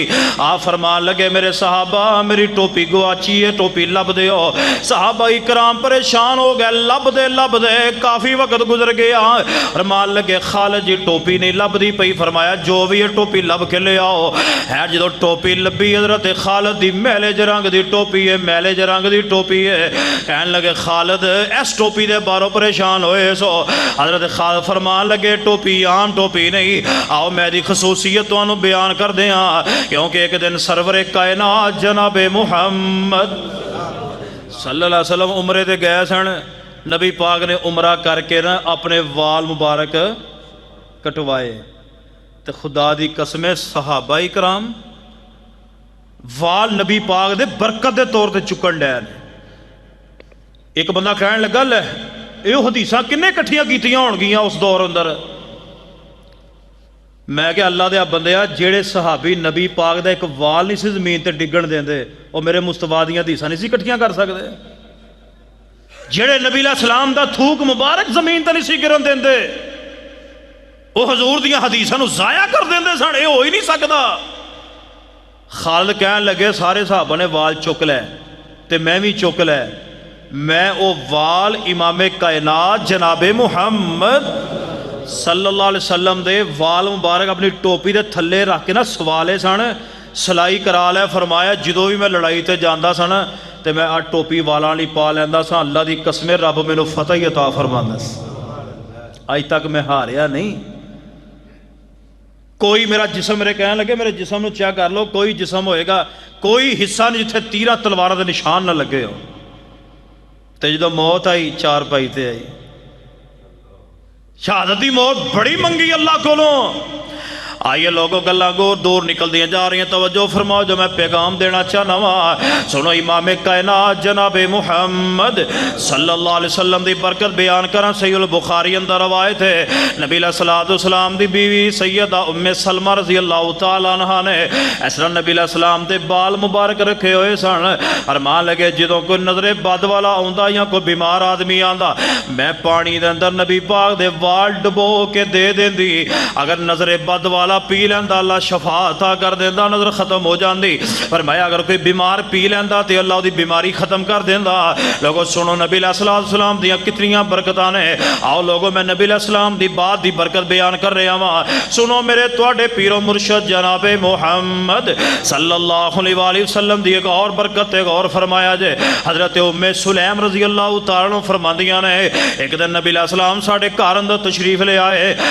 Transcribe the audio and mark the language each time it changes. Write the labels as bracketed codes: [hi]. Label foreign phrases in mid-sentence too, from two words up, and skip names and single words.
[pa] آپ فرمان لگے میرے صحابہ میری ٹوپی گواچی ہے, ٹوپی لب دے ہو. صحابہ اکرام پریشان ہو گئے, لب دے کافی وقت گزر گیا. فرمان لگے خالد جی ٹوپی نہیں لب دی پئی. فرمایا جو بھی ہے ٹوپی لب کے لے آؤ. ہے جدو ٹوپی لبی حضرت خالد دی میلے جرنگ دی ٹوپی ہے, میلے جرنگ دی ٹوپی ہے. کہنے لگے خالد اس ٹوپی دے باروں پریشان ہوئے سو. حضرت خالد فرمان لگے ٹوپی عام ٹوپی نہیں, آؤ میں دی خصوصیت تو بیان کر دیا. کیونکہ ایک دن سرور کائنات جناب محمد [ar] صلی اللہ علیہ وسلم [pa] عمرے تے گئے سن. نبی پاک نے عمرہ کر کے نا اپنے وال مبارک کٹوائے. تے خدا دی قسم صحابہ اکرام وال نبی پاک دے برکت دے طور تے چکن ڈے نے. ایک بندہ کہنے لگا لے یہ حدیثاں کنے کٹھیاں کیتیاں ہون گیاں اس دور اندر. میں کہ اللہ دے بندیا جیڑے صحابی نبی پاک دا ایک وال نہیں سی زمین تے ڈگن دیندے وہ میرے مصطفیٰ دیاں حدیثاں نہیں سی کٹھیاں کر سکتے. جیڑے نبی [ar] علیہ السلام [pa] دا تھوک مبارک زمین تے نہیں سی گرن دیندے وہ حضور دیاں حدیثاں نو ضائع کر دیندے سن. یہ ہو ہی نہیں سکدا. خالد کہنے لگے سارے صحابہ نے وال چک لے تے میں بھی چک لے. میں او وال امام کائنات جناب محمد [ar] صلی اللہ علیہ وسلم [pa] دے وال مبارک اپنی ٹوپی دے تھلے رکھ کے نا سوالے سن, سلائی کرا لے. فرمایا جدو بھی میں لڑائی تے جاندا سن تے میں آ ٹوپی والاں لی پا لیندا سا. اللہ دی قسم رب مینوں فتح عطا فرماندا سی. اج تک میں ہاریا نہیں. کوئی میرا جسم میرے کہنے لگے میرے جسم نو چیک کر لو, کوئی جسم ہوئے گا کوئی حصہ نہیں جتھے تیراں تلواراں دے نشان نہ لگے ہو. تے جدو موت آئی چار پائی تے آئی. شہادت دی موت بڑی منگی اللہ کولوں. آئیے لوگوں گلاں گور دور نکل دیا جا رہی ہیں. توجہ فرماؤ جو میں پیغام دینا چاہنا ہوں. سنو امام کائنات جناب محمد [ar] صلی اللہ علیہ وسلم [pa] دی برکت بیان کریں. صحیح البخاری اندر روایت ہے نبی [ar] علیہ السلام [pa] دی بیوی سیدہ ام سلمہ [ar] رضی اللہ تعالیٰ عنہ [pa] نے اس طرح نبی [ar] علیہ السلام [pa] دے بال مبارک رکھے ہوئے سن. فرمان لگے جدوں کوئی نظر بد والا آندا یا کوئی بیمار آدمی آندا میں پانی دے اندر نبی پاک دے وال ڈبو کے دے دیندی. اگر نظر بد والا پی لیندا اللہ شفا عطا کر دیندا, نظر ختم ہو جاندی. فرمایا اگر کوئی بیمار پی لیندا تے اللہ دی بیماری ختم کر دیندا. لوگوں سنو نبی [ar] علیہ السلام [pa] دیاں کتنیاں برکتاں نے. آؤ لوگوں میں نبی [ar] علیہ السلام [pa] دی بات دی برکت بیان کر رہا ہاں. سنو میرے تواڈے پیر و مرشد جناب محمد [ar] صلی اللہ علیہ وآلہ وسلم [pa] دی ایک اور برکت ہے. غور فرمایا جے حضرت ام سلیم [ar] رضی اللہ تعالیٰ عنہ [pa] فرماندیاں نے ایک دن نبی [ar] علیہ السلام [pa] ساڈے گھر اندر تشریف لے آئے.